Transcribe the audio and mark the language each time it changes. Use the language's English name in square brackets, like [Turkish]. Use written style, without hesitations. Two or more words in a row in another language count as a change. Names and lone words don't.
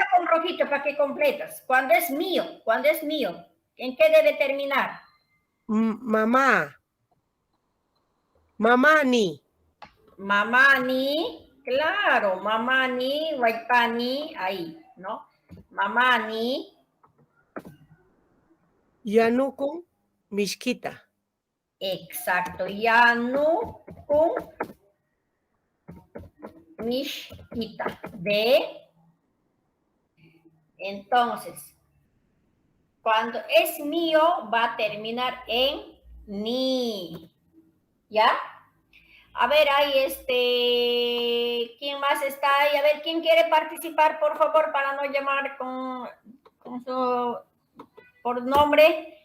[Spanish] está con rojito para que completas. Cuando es mío, ¿en qué debe terminar? [Quechua] Mamá. Mamá ni. Mamá ni, claro, mamá ni, waipani, [Spanish] ahí, ¿no? [Quechua] Mamá ni, Yanuco. Mishquita. exacto, yanu kun mishita, [Spanish] de. Entonces, cuando es mío, va a terminar en ni, ¿ya? A ver, ahí, ¿quién más está ahí? A ver, ¿quién quiere participar, por favor, para no llamar por nombre?